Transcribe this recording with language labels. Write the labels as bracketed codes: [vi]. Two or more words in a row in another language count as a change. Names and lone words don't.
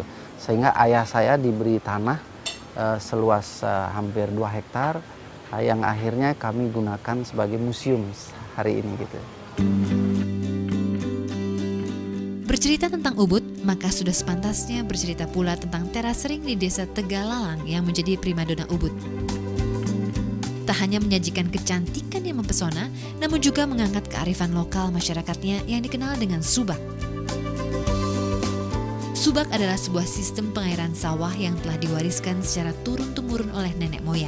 [id] Sehingga ayah saya diberi tanah seluas hampir 2 hektar yang akhirnya kami gunakan sebagai museum hari ini gitu. Bercerita tentang Ubud, maka sudah sepantasnya bercerita pula tentang teras ring di desa Tegalalang yang menjadi primadona Ubud. Tak hanya menyajikan kecantikan yang mempesona, namun juga mengangkat kearifan lokal masyarakatnya yang dikenal dengan subak. Subak adalah sebuah sistem pengairan sawah yang telah diwariskan secara turun-temurun oleh nenek moyang.